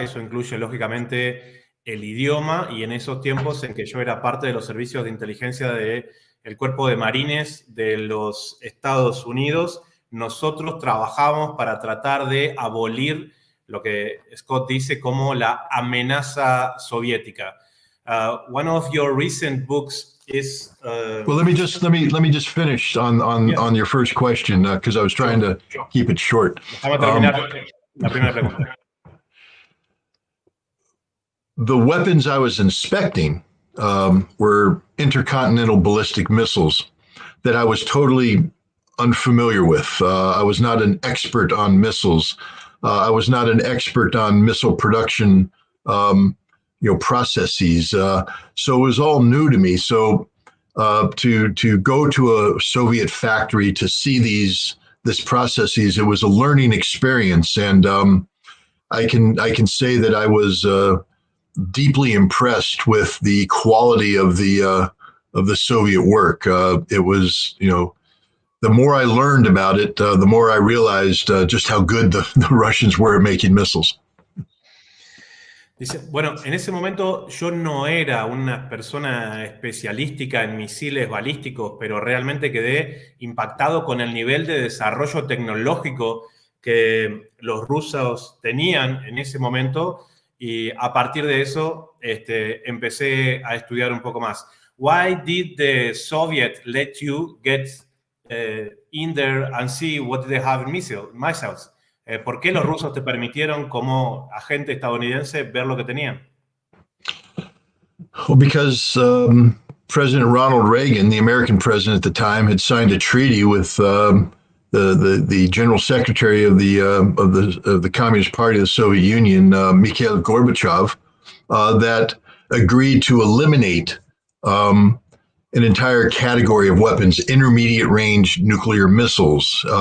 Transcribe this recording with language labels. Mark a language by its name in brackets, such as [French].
[Spanish] Eso incluye, lógicamente, el idioma, y en esos tiempos en que yo era parte de los servicios de inteligencia del Cuerpo de Marines de los Estados Unidos, nosotros trabajamos para tratar de abolir lo que Scott dice como la amenaza soviética. [English] One of your recent books is... Well, let me just finish on your first question, because I was trying to keep it short. [Spanish] Déjame terminar la primera pregunta. [English] The weapons I was inspecting were intercontinental ballistic missiles that I was totally unfamiliar with. I was not an expert on missiles. I was not an expert on missile production, processes. So it was all new to me. So to go to a Soviet factory to see this processes, it was a learning experience, and I can say that I was deeply impressed with the quality of the Soviet work. It was, the more I learned about it, the more I realized just how good the Russians were at making missiles. [Spanish] Dice, bueno, en ese momento yo no era una persona especialística en misiles balísticos, pero realmente quedé impactado con el nivel de desarrollo tecnológico que los rusos tenían en ese momento, y a partir de eso empecé a estudiar un poco más. [English] Why did the Soviet let you get in there and see what they have in missiles? [Spanish] ¿Por qué los rusos te permitieron, como agente estadounidense, ver lo que tenían? [English] Well, because President Ronald Reagan, the American president at the time, had signed a treaty with the general secretary of the Communist Party of the Soviet Union, Mikhail Gorbachev, that agreed to eliminate an entire category of weapons, intermediate range nuclear missiles.